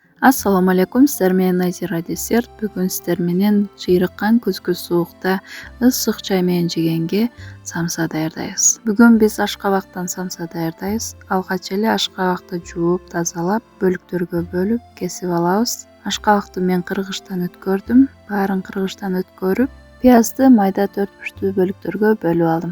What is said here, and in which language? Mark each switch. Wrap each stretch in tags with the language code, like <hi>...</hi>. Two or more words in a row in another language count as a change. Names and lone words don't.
<ar>السلام عليكم,</ar> <ky>sizlar менен Nazira Dessert. Бүгүн силер менен жыйрыккан күзгү суукта ысык чай менен жегенге самса даярдайбыз. Бүгүн биз ашкабактан самса даярдайбыз. Алгач эле ашкабакты жууп, тазалап, бөлүктөргө бөлүп, кесип алабыз. Ашкабакты мен кыргычтан өткөрдүм. Баарын кыргычтан өткөрүп, пиязды майда 4 бөлүктөргө бөлүп алдым.</ky>